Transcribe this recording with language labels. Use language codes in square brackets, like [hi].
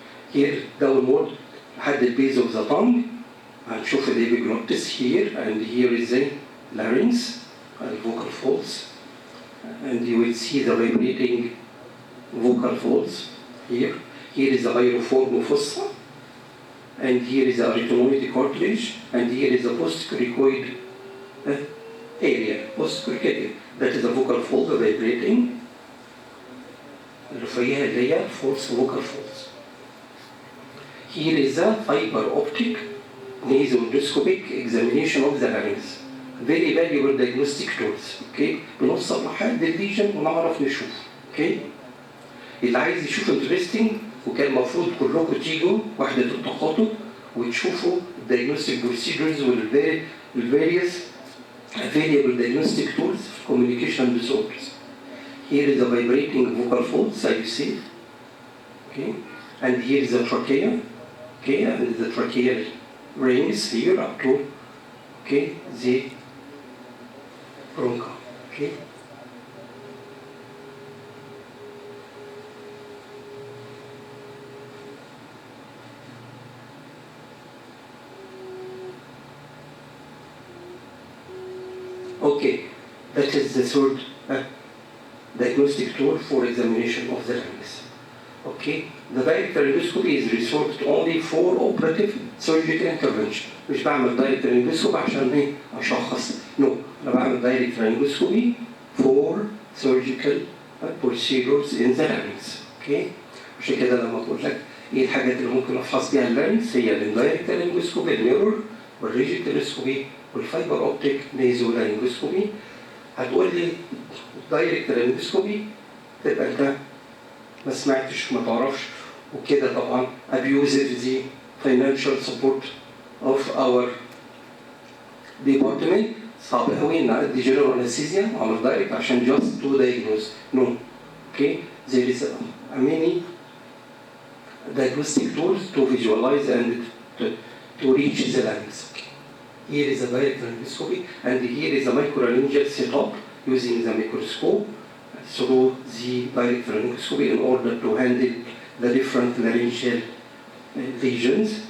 [en] Here downward at the base of the tongue, and show the epiglottis here, and here is the larynx and vocal folds, and you will see the vibrating vocal folds here. Here is the iriform fossa, and here is the arytenoid cartilage, and here is the postcricoid area, that is the vocal fold vibrating. [ar] اللي فيها اللي هي false vocal folds. [en] Here is a fiber optic nasodoscopic examination of the larynx. Very valuable diagnostic tools. Okay. [ar] بنوصل لحد الليجن ونعرف نشوف. [en] Okay. [ar] اللي عايز يشوف interesting وكان المفروض كلكم تيجوا وحدة التخاطب وتشوفوا [en] diagnostic procedures [ar] وال [en] various available diagnostic tools for communication disorders. Here is a vibrating vocal folds, as you see. Okay. And here is the trachea. Okay, and the tracheal rings here up to, okay, the bronchi. Okay. Okay, that is the third diagnostic tool for examination of the larynx. Okay, the direct laryngoscopy is reserved only for operative surgical intervention. [ar] مش بعمل direct laryngoscopy عشان ايه؟ أشخص. [en] No, [ar] أنا بعمل [en] direct laryngoscopy for surgical procedures in the larynx. [ar] Okay, عشان كده لما أقول لك إيه الحاجات اللي ممكن أفحص بيها اللارynx هي الدايركت laryngoscopy، الميرور، والريجيد تلسكوبي، والفايبر أوبتيك نيزو laryngoscopy. هتقول لي direct laryngoscopy تبقى أنت ما سمعتش ما تعرفش وكده طبعا [en] abusive the financial support of our department. [ar] صعب قوي ان ادي general anesthesia اعمل دايركت عشان [en] just to diagnose. No. Okay, there is a many diagnostic tools to visualize and to reach the larynx. Okay. Here is a direct laryngoscopy, and here is a microlaryngeal setup using the microscope through the direct laryngoscopy in order to handle the different laryngeal lesions.